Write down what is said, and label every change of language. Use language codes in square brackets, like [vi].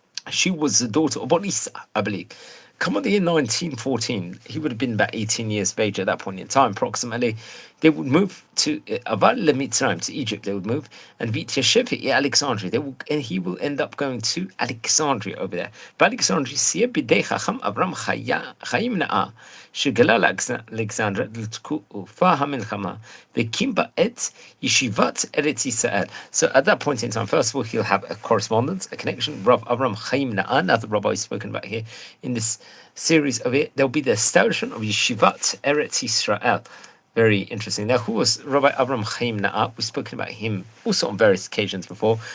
[en] She was the daughter of Borisa, I believe. Come on, the year 1914, he would have been about 18 years of age at that point in time, approximately. They would move to Aval Mitzrayim, to Egypt. They would move, and Vityashev Alexandria. And he will end up going to Alexandria over there. [he] But Alexandria, Siya Bidei Chacham Avram Chaim Na'a, שגלה לאלכסנדריה לתקופה המלחמה והקים בה את ישיבת ארץ ישראל. [en] So at that point in time, first of all, he'll have a correspondence, a connection. Rav Avram Chaim Na'a, another rabbi spoken about here in this series of it. There'll be the establishment of Yeshivat Eretz Yisrael. Very interesting. Now, who was Rabbi Avram Chaim Na'a? We've spoken about him also on various occasions before.